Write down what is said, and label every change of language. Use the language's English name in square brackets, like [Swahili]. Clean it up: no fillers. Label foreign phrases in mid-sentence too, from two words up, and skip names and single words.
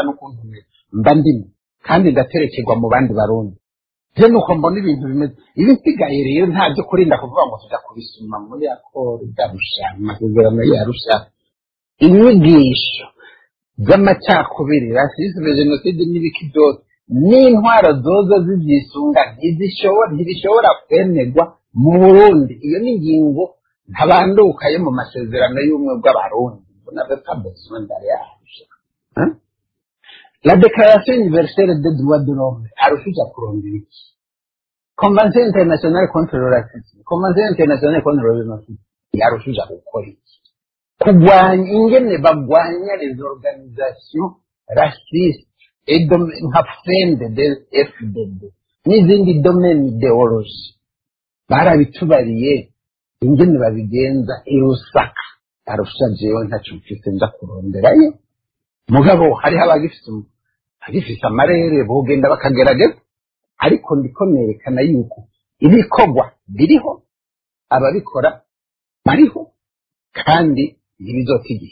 [Rundi] n'ukuntu mba ndimo kandi ndaterekerwa mu bandi barundi je nuko mbona ibintu bimeze ibisigaye rero ntabyo kurinda kuvuga ngo tuja kubisuma muri akoro darusha amasezerano yarusha inyigisho z'amacakubiri rasisme genocide n'ibiki byose n'intwaro zoza zivyisunga ntibishobora kwemerwa mu Burundi iyo ni ingingo ntabanduka yo mu masezerano y'ubumwe bw'abarundi [French] n'avait pas besoin d'aller à Arusha. La Déclaration universelle des droits de l'homme, [Rundi] Arusha kurondera iki? [French] Convention internationale contre le racisme, Convention internationale contre le génocide, [Rundi] Arusha gukora iki? Kugwanya ingene bagwanya [French] les organisations racistes et [Rundi] nka FEND des FDD n'izindi [French] domaine idéologie [Rundi] barabitubariye ingene babigenza irusaka Arusha jewe ntacyo mfise nza kuronderayo mugabo hariho abagifise amarere bogenda bakagerageza ariko ndiko nerekana yuko ibikorwa biriho ababikora bariho kandi ntibizotigiye